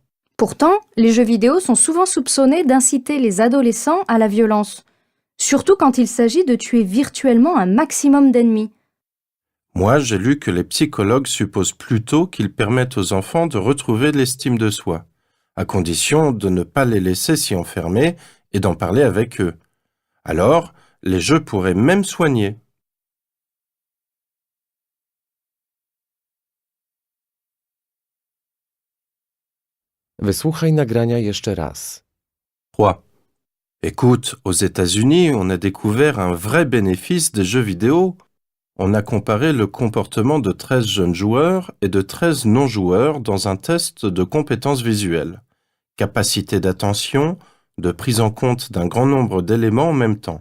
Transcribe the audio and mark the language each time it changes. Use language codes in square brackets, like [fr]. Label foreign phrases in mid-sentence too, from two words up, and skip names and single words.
[fr] Pourtant, les jeux vidéo sont souvent soupçonnés d'inciter les adolescents à la violence, surtout quand il s'agit de tuer virtuellement un maximum d'ennemis. Moi, j'ai lu que les psychologues supposent plutôt qu'ils permettent aux enfants de retrouver l'estime de soi, à condition de ne pas les laisser s'y enfermer et d'en parler avec eux. Alors, les jeux pourraient même soigner. [pl] Wysłuchaj nagrania jeszcze raz. 3. [fr] Écoute, aux États-Unis, on a découvert un vrai bénéfice des jeux vidéo. On a comparé le comportement de 13 jeunes joueurs et de 13 non-joueurs dans un test de compétences visuelles. Capacité d'attention, de prise en compte d'un grand nombre d'éléments en même temps.